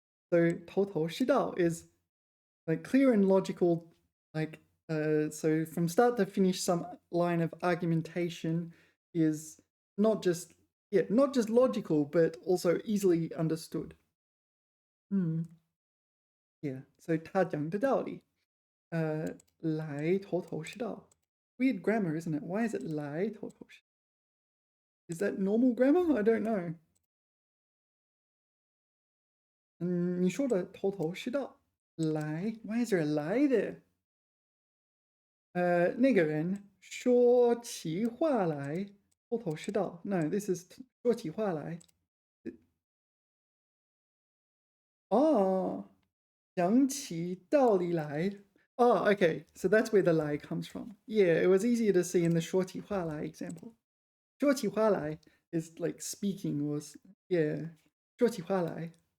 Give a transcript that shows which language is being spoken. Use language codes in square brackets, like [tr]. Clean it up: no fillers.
[en] So 头头是道 is like clear and logical, like so from start to finish, some line of argumentation is not just logical, but also easily understood. Yeah. [zh] So 他讲的道理，来头头是道. [en] Weird grammar, isn't it? Why is it 来头头是? Is that normal grammar? I don't know. [zh] 你说的头头是道，来 [en] why is there a 来 there? [zh] 那个人说起话来，头头是道. [en] No, this is 说起话来. [zh] 讲起道理来. [en] Okay, so that's where the 来 comes from. Yeah, it was easier to see in the 说起话来 example. 说起话来 is like speaking was, yeah, 说起话来.